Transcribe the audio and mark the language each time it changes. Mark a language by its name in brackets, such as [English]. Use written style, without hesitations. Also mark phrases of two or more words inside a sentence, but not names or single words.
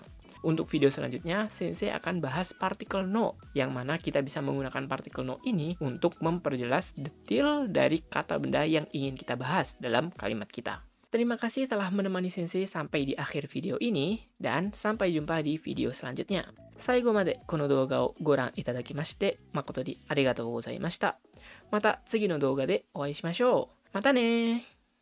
[Indonesian] Untuk video selanjutnya, Sensei akan bahas partikel no, yang mana kita bisa menggunakan partikel no ini untuk memperjelas detail dari kata benda yang ingin kita bahas dalam kalimat kita. Terima kasih telah menemani Sensei sampai di akhir video ini, dan sampai jumpa di video selanjutnya. [Japanese] 最後までこの動画をご覧いただきまして誠にありがとうございました。また次の動画でお会いしましょう。またねー。